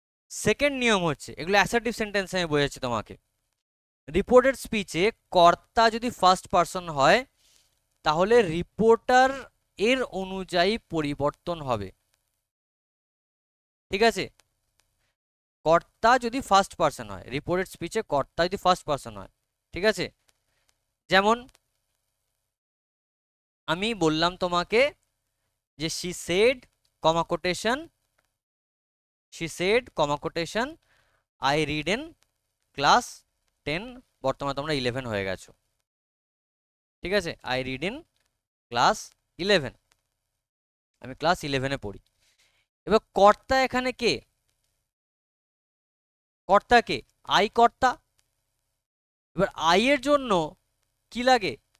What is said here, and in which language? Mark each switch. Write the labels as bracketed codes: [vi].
[bn] Second নিয়ম হচ্ছে, এগুলো অ্যাসার্টিভ সেন্টেন্সে আমি বোঝাচ্ছি তোমাকে। রিপোর্টেড স্পিচে কর্তা যদি ফার্স্ট পারসন হয় তাহলে রিপোর্টার এর অনুযায়ী পরিবর্তন হবে। ঠিক আছে? কর্তা যদি ফার্স্ট পারসন হয়, রিপোর্টেড স্পিচে কর্তা যদি ফার্স্ট পারসন হয়, ঠিক আছে? যেমন আমি বললাম তোমাকে যে [en] she said comma quotation, she said comma quotation I read in class 10, [bn] বর্তমানে তোমরা 11 হয়ে গেছো। ঠিক আছে? [en] I read in class 11, [bn] আমি ক্লাস 11 এ পড়ি। এবার কর্তা এখানে কে? কর্তা কে? আই কর্তা। এবার আই এর জন্য কি লাগে?